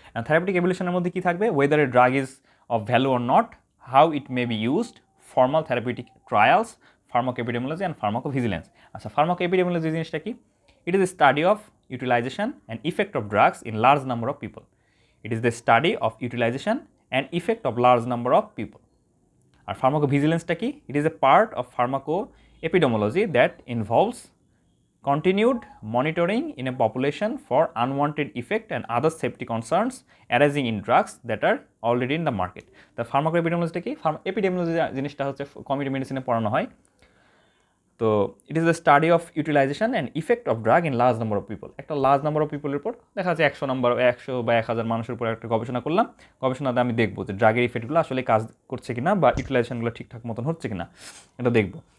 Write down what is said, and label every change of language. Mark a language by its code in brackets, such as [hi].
[bn] Therapeutic এভলিউশনের মধ্যে কী থাকবে, [en] Whether a drug is of value or not, how it may be used, formal therapeutic trials, pharmacoepidemiology and pharmacovigilance. [bn] আচ্ছা, ফার্মাকোএপিডেমোলজি জিনিসটা কি, [en] It is a study of utilization and effect of drugs in large number of people. It is the study of utilization and effect of large number of people. [bn] আর ফার্মাকোভিজিলেন্সটা কি, [en] It is a part of pharmacoepidemiology that involves continued monitoring in a population for unwanted effect and other safety concerns arising in drugs that are already in the market. [bn] The pharmacoepidemiology কি, epidemiology জিনিসটা হচ্ছে community মেডিসিনে পড়ানো হয়। [en] তো it is the study of utilization and effect of drug in large number of people. [bn] একটা large number of পিপলের উপর দেখা যাচ্ছে 100 বা 1000 মানুষের উপর একটা গবেষণা করলাম, গবেষণাতে আমি দেখবো যে ড্রাগের ইফেক্টগুলো আসলে কাজ করছে কিনা বা ইউটিলাইজেশনগুলো ঠিকঠাক মতন হচ্ছে কিনা, এটা দেখবো।